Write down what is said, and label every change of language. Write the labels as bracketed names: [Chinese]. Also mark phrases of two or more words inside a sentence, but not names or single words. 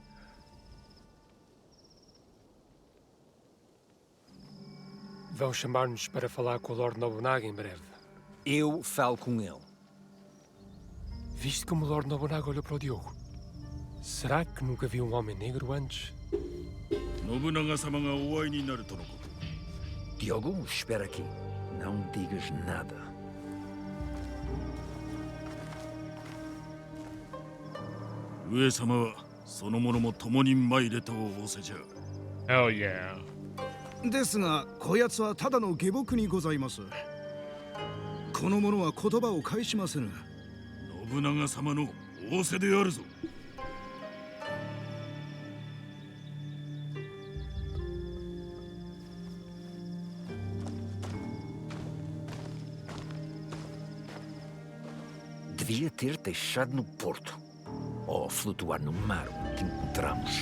[Portuguese] Vão chamar-nos para falar com o Lord Nobunaga em breve. Eu falo com ele. Viste como o Lord Nobunaga olhou para o Diogo? Será que nunca viu um homem negro antes? [Japanese] 信長様がお会いになるとのこと。 [Portuguese] Diogo, espera aqui. Não digas nada. [Japanese] 上様はその者も共に参れと仰せじゃ。 [English] Hell yeah. [Japanese] ですがこやつはただの下僕にございます。この者は言葉を返しませぬ。信長様の仰せであるぞ。 [Portuguese] Devia ter deixado no porto. Ou flutuar no mar onde te encontramos.